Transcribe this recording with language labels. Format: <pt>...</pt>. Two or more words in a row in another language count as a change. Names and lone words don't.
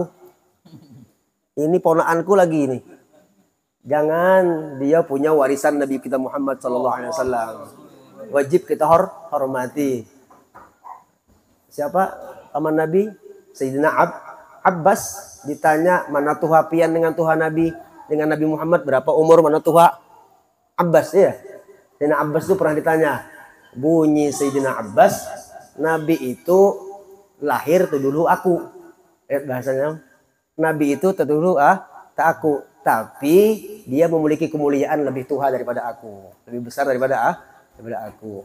<id>Ini ponaanku lagi ini. Jangan, dia punya warisan Nabi kita Muhammad SAW. Wajib kita hormati. Siapa paman Nabi? Sayyidina Abbas ditanya,</id> <bjn>mana tuha pian dengan Tuhan Nabi, dengan Nabi Muhammad berapa umur, mana tuha?</bjn> <id>Abbas ya. Sayyidina Abbas itu pernah ditanya. Bunyi Sayyidina Abbas, Nabi itu lahir tuh dulu aku. Bahasanya Nabi itu terdulu tak aku, tapi dia memiliki kemuliaan lebih tua daripada aku, lebih besar daripada aku.</id>